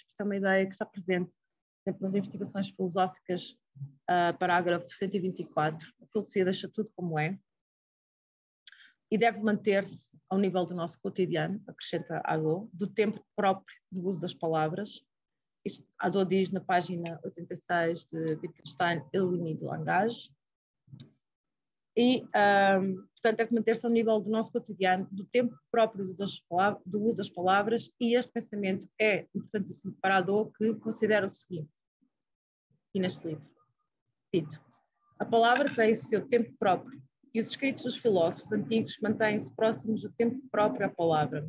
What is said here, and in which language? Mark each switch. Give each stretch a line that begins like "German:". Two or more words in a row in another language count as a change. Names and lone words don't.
Portuguese: Isto é uma ideia que está presente, por exemplo, nas investigações filosóficas, parágrafo 124. A filosofia deixa tudo como é. e deve manter-se ao nível do nosso cotidiano, acrescenta Hadot, do tempo próprio do uso das palavras. Isto Hadot diz na página 86 de Wittgenstein, Le limite du langage. E, portanto, deve manter-se ao nível do nosso cotidiano, do tempo próprio do uso das palavras, e este pensamento é importantíssimo para Hadot, que considera o seguinte, aqui neste livro, cito: a palavra tem o seu tempo próprio, e os escritos dos filósofos antigos mantêm-se próximos do tempo próprio à palavra.